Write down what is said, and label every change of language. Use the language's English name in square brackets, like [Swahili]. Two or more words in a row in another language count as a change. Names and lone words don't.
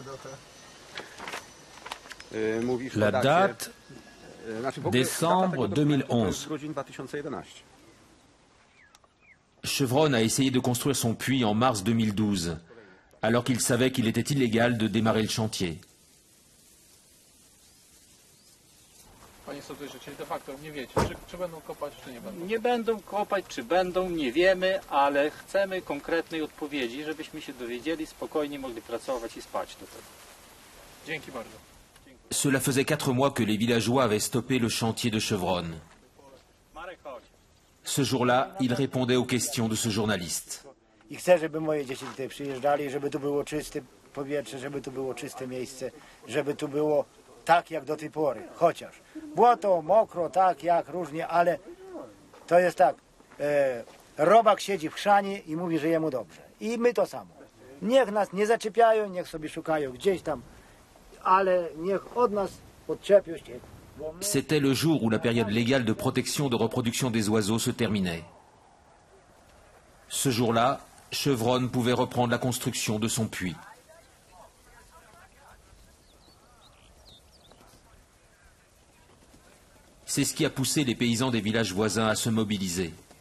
[French] La date, décembre 2011. Chevron a essayé de construire son puits en mars 2012, alors qu'il savait qu'il était illégal de démarrer le chantier. [Polish] Nie będą kopać, czy będą, nie wiemy, ale chcemy konkretnej odpowiedzi, żebyśmy się dowiedzieli, spokojnie mogli pracować i spać do tego. Dzięki bardzo. [French] Cela faisait 4 mois que les villageois avaient stoppé le chantier de Chevron. Ce jour-là, il répondait aux questions de ce journaliste. [Polish] I chcę, żeby moje dzieci tutaj przyjeżdżali, żeby tu było czyste powietrze, żeby tu było czyste miejsce, żeby tu było tak jak do tej pory, chociaż błoto, mokro, tak jak różnie, ale to jest tak, robak siedzi w chrzanie i mówi, że jemu dobrze. I my to samo. Niech nas nie zaczepiają, niech sobie szukają gdzieś tam, ale niech od nas odczepią się. [French] C'était le jour où la période légale de protection de reproduction des oiseaux se terminait. Ce jour-là, Chevron pouvait reprendre la construction de son puits. C'est ce qui a poussé les paysans des villages voisins à se mobiliser.